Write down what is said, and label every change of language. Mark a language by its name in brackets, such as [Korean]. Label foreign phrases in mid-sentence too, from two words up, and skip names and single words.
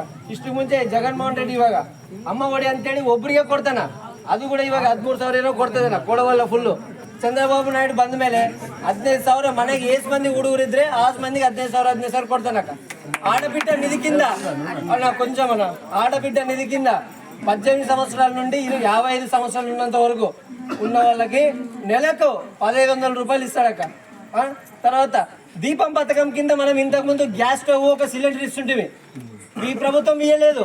[Kannada] ಇಷ್ಟು ಮುಂಚೆ ಜಗನ್ಮೋಹನ್ ರೆಡ್ಡಿ ಇವಾಗ ಅಮ್ಮ ಒಡಿ ಅಂತೇಳಿ ಒಬ್ಬರಿಗೆ ಕೊಡ್ತಾನ, ಅದು ಕೂಡ ಇವಾಗ 13,000 ಏನೋ ಕೊಡ್ತದನ, ಕೊಡವಲ್ಲ ಫುಲ್ಲು. ಚಂದ್ರಬಾಬು ನಾಯ್ಡು ಬಂದ ಮೇಲೆ 15,000 ಮನೆಗೆ ಎಷ್ಟು ಮಂದಿ ಹುಡುಗರು ಇದ್ರೆ 6 ಮಂದಿಗೆ 15,000 ಕೊಡ್ತಾನಕ್ಕ. [Telugu] ఆడబిడ్డ నిధి కింద కొంచెం ఆడబిడ్డ నిధి కింద 18 సంవత్సరాల నుండి 55 సంవత్సరాలు ఉన్నంత వరకు ఉన్న వాళ్ళకి నెలకు 1,500 రూపాయలు ఇస్తాడక్క. తర్వాత దీపం పథకం కింద మనం ఇంతకుముందు [English] gas stove [Telugu] ఒక సిలిండర్ ఇస్తుంటే ఈ ప్రభుత్వం ఇయ్యలేదు.